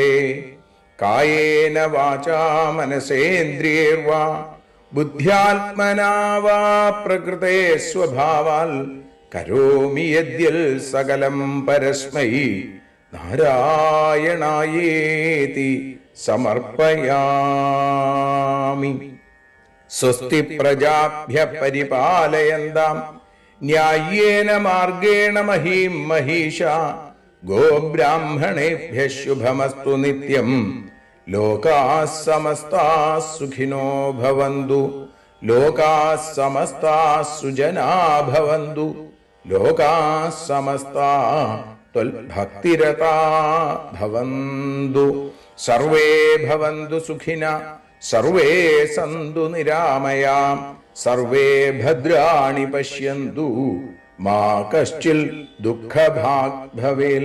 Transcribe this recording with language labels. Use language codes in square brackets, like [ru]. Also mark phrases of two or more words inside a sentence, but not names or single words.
[sa] കായേന വാചാ മനസേന്ദ്രിയൈർവാ ബുദ്ധ്യാത്മനാ വാ പ്രകൃതേ സ്വഭാവാൽ, കരോമി യദ്യൽ സകലം പരസ്മൈ നാരായണായേതി സമർപ്പയാമി. സ്വസ്തി പ്രജാഭ്യ പരിപാലയന്താം ന്യായേന മാർഗേണ മഹീം മഹീഷ. ഗോബ്രാഹ്മണേഭ്യ ശുഭമസ്തു നിത്യം. ലോകാഃ സമസ്താഃ സുഖിനോ ഭവന്തു. ലോകാഃ സമസ്താഃ സുജനാഃ ഭവന്തു. ലോകാഃ സമസ്താഃ ത്വൽഭക്തിരതാഃ ഭവന്തു. സർവേ ഭവന്തു സുഖിനഃ, സർവേ സന്തു നിരാമയാം, സർവേ ഭദ്രാണി പശ്യന്തു, മാ കശ്ചിൽ ദുഃഖഭാഗ് ഭവേൽ.